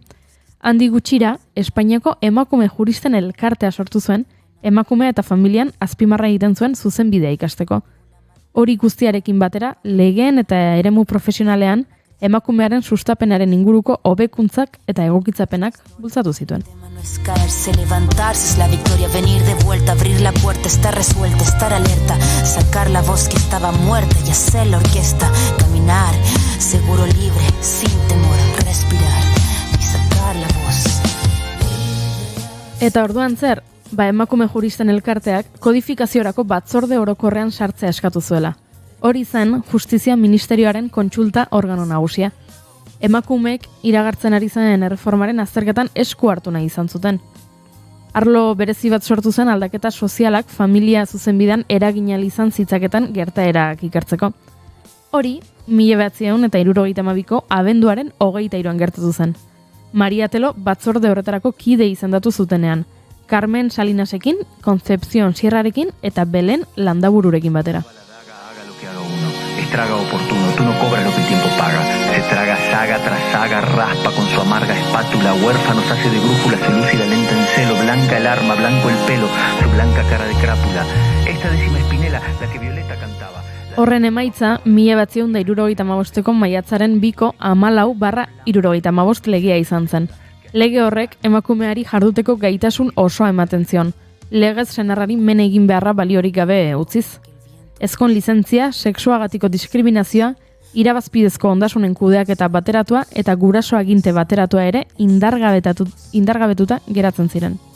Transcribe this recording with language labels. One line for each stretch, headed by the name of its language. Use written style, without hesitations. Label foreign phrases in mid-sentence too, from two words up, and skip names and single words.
Basque: Handi gutxira, Espainiako emakume juristen elkartea sortu zuen, emakumea eta familian azpimarra egiten zuen zuzenbidea ikasteko. Hori guztiarekin batera, legeen eta eremu profesionalean, emakumearen sustapenaren inguruko hobekuntzak eta egokitzapenak bultzatu zituen.
Spanish: No es caerse, levantarse, es la victoria, venir de vuelta, abrir la puerta, estar resuelta, estar alerta, sacar la voz que estaba muerta y hacer la orquesta, caminar, seguro, libre, sin temor, respirar y sacar la voz.
Basque: Eta orduan zer, emakume juristen elkarteak kodifikaziorako batzorde orokorrean sartzea eskatu zuela. Hori zen Justizia Ministerioaren kontsulta organo nagusia. Emakumeek iragartzen ari zen erreformaren azterketan esku hartu nahi izan zuten. Arlo berezi bat sortu zen aldaketa sozialak familia zuzenbidean eragina izan zitzaketan gertaerak ikertzeko. Hori, 1972ko abenduaren 23an gertatu zen. Maria Telo batzorde horretarako kide izendatu zutenean, Carmen Salinasekin, Concepción Sierrarekin eta Belen Landabururekin batera.
Spanish: Estraga oportuno, tú no cobras lo que el tiempo paga. Se traga saga tras saga, raspa con su amarga espátula, huérfanos hace de brújula, celúcida, lenta en celo, blanca el arma, blanco el pelo, su blanca cara de crápula. Esta décima espinela, la que Violeta cantaba.
Basque: Horren emaitza, 1975ko maiatzaren 2ko 14/75 legea izan zen. Lege horrek emakumeari jarduteko gaitasun osoa ematen zion. Legez senarrari men egin beharra baliorik gabe utziz. Ezkon lizentzia, sexuagatiko diskriminazioa, irabazpidezko ondasunen kudeaketa bateratua eta guraso aginte bateratua ere indargabetuta geratzen ziren.